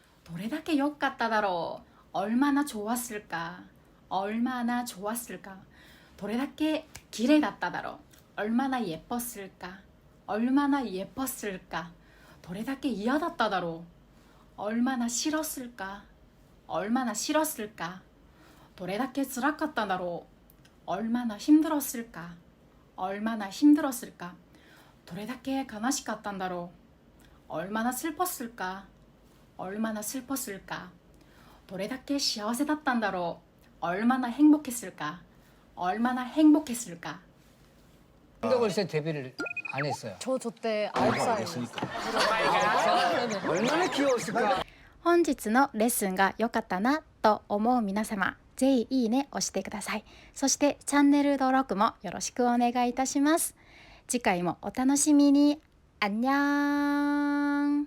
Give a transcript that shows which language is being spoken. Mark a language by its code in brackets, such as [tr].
[ja] どれだけ良かっただろう [ko] 얼마나 좋았을까 얼마나 좋았을까 [ja] どれだけ綺麗だっただろう [ko] 얼마나 예뻤을까 얼마나 예뻤을까 [ja] どれだけ嫌だっただろう [ko] 얼마나 싫었을까 얼마나 싫었을까 [ja] どれだけ辛かったんだろう [ko] 얼마나 힘들었을까 얼마나 힘들었을까 [ja] どれだけ悲しかったんだろう。 [ko] 얼마나 슬펐을까? 얼마나 슬펐을까? [ja] どれだけ幸せだったんだろう。 [ko] 얼마나 행복했을까? 얼마나 행복했을까? 근데 벌써 데뷔를 안 했어요. 저 때 9살이었어요. 얼마나 귀여웠을까? [ja] 本日のレッスンが良かったなと思う皆様、ぜひいいね押してください。そしてチャンネル登録もよろしくお願いいたします。次回もお楽しみに。안녕。